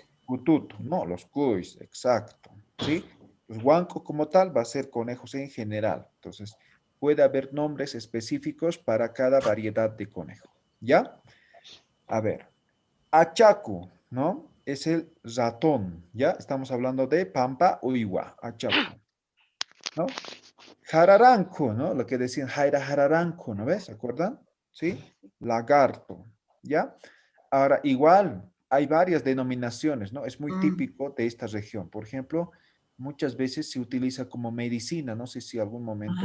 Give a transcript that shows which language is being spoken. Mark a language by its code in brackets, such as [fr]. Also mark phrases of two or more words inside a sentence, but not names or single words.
[es] Cututu, no, los cuis, exacto, ¿sí? Los huancos como tal va a ser conejos en general. Entonces, puede haber nombres específicos para cada variedad de conejo, ¿ya? A ver, achacu, ¿no? Es el ratón, ¿ya? Estamos hablando de [qu] pampa uywa, [es] achacu, ¿no? Jararanco, ¿no? Lo que decían Jaira jararanco, ¿no ves? ¿Se acuerdan? ¿Sí? Lagarto, ¿ya? Ahora, igual, hay varias denominaciones, ¿no? Es muy típico de esta región. Por ejemplo, muchas veces se utiliza como medicina, no sé si algún momento